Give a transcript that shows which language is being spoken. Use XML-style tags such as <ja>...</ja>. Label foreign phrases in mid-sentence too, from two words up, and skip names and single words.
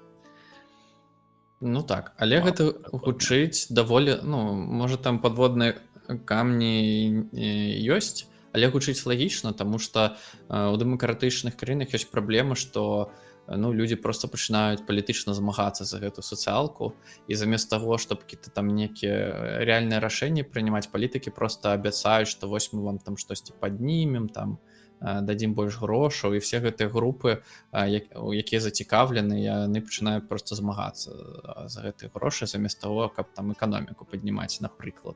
<be>Так, але гэта гучыць даволі, можа там падводныя камні ёсць, але гучыць лагічна, таму што ў дэмакратычных краінах ёсць праблема, што людзі просто пачынаюць палітычна змагацца за гэту сацыялку, і замест таго,</be> <ru>чтобы какие-то там</ru> <be>некія рэальныя рашэнні прынимаць, палітыкі просто абяцаюць, што вось мы вам там штосьці паднімем, там дадзім больш грошаў, і все гэтыя групы, якія зацікаўлены, яны пачынаюць проста змагацца за гэтыя грошы замест таго, каб там эканоміку паднімаць, напрыклад.</be>